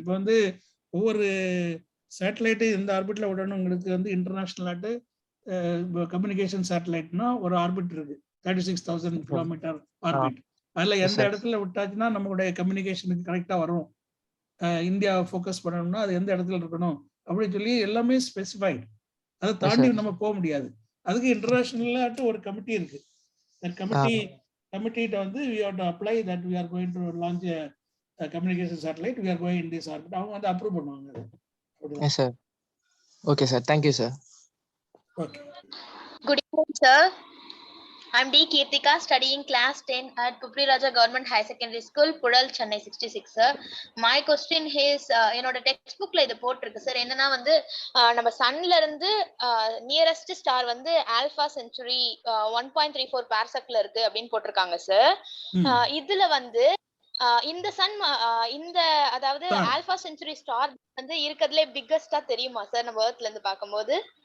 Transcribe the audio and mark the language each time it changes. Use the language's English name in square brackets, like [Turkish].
[Tamil] இப்போ வந்து ஒவ்வொரு சேட்டலைட்டு எந்த ஆர்பிட்ல விடணுங்களுக்கு வந்து இன்டர்நேஷனல் ஆட்டு கம்யூனிகேஷன் சேட்டலைட்னா ஒரு ஆர்பிட் இருக்கு, 36,000 கிலோமீட்டர் ஆர்பிட். அதுல எந்த இடத்துல விட்டாச்சுன்னா நம்மளுடைய கம்யூனிகேஷனுக்கு கரெக்டா வரும், இந்தியா ஃபோக்கஸ் பண்ணணும்னா அது எந்த இடத்துல இருக்கணும் அப்படின்னு சொல்லி எல்லாமே ஸ்பெசிஃபைடு. அதை தாண்டி நம்ம போக முடியாது. அதுக்கு இன்டர்நேஷனல் ஒரு கமிட்டி இருக்கு. கமிட்டிட்ட வந்து [English] we have to apply that we are going to launch a communication satellite, we are going in this orbit. [Tamil] அவங்க வந்து அப்ரூவ் பண்ணுவாங்க. [English] Yes sir. Okay sir, thank you sir. Okay. Good evening sir. I'm D. Kirtika, studying class 10 at Pupri Raja Government High Secondary School, Pudal, Chennai 66 sir. My question is, [Tamil] என்னோட text புக்ல இது போட்டிருக்கு sir. என்னன்னா வந்து நம்ம சன்ல இருந்து nearest star வந்து alpha century 1.34 பார்செக்ல இருக்கு அப்படின்னு போட்டிருக்காங்க சார். இதுல வந்து இந்த சன் இந்த அதாவது ஆல்பா சென்ச்சுரி ஸ்டார் வந்து இருக்கிறதுலே பிக்கஸ்டா தெரியுமா சார் நம்ம எர்த்ல இருந்து பார்க்கும்போது?